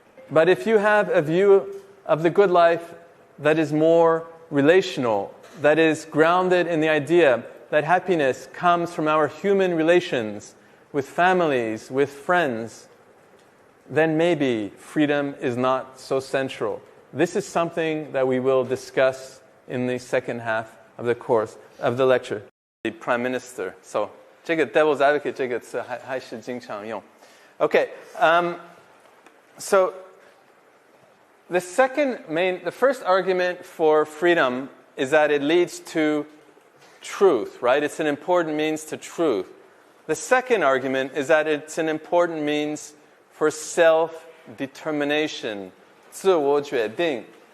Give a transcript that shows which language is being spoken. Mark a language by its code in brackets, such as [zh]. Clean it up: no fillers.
[en] But if you have a view of the good life that is more relational, that is grounded in the idea that happiness comes from our human relations with families, with friends, then maybe freedom is not so central. This is something that we will discuss in the second half of the course, of the lecture. The Prime Minister. [zh] So, 这个 [en] devil's advocate [zh] 这个词还是经常用. [en] Okay, so the first argument for freedom is that it leads to truth, right? It's an important means to truth. The second argument is that it's an important means for self-determination, [zh] 自我决定.